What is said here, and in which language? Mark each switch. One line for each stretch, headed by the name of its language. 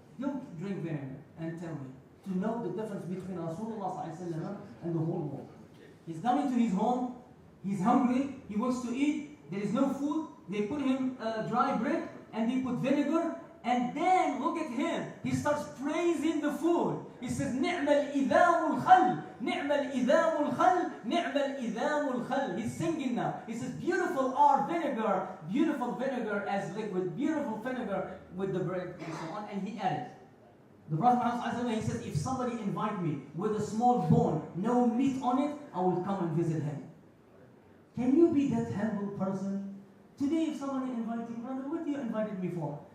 English: You drink vinegar and tell me. To know the difference between Rasulullah and the whole world. He's coming to his home, he's hungry, he wants to eat, there is no food, they put him dry bread and they put vinegar, and then look at him, he starts praising the food. He says,
Arabic: نِعْمَ الْإِذَامُ الْخَلْ نِعْمَ الْإِذَامُ الْخَلْ نِعْمَ الْإِذَامُ الْخَلْ.
English: He's singing now. He says, beautiful are vinegar, beautiful vinegar as liquid, beautiful vinegar with the bread and so on, and he added. The Prophet Muhammad, he says, if somebody invite me with a small bone, no meat on it, I will come and visit him. Can you be that humble person? Today, if somebody invites you, brother, what do you invited me for?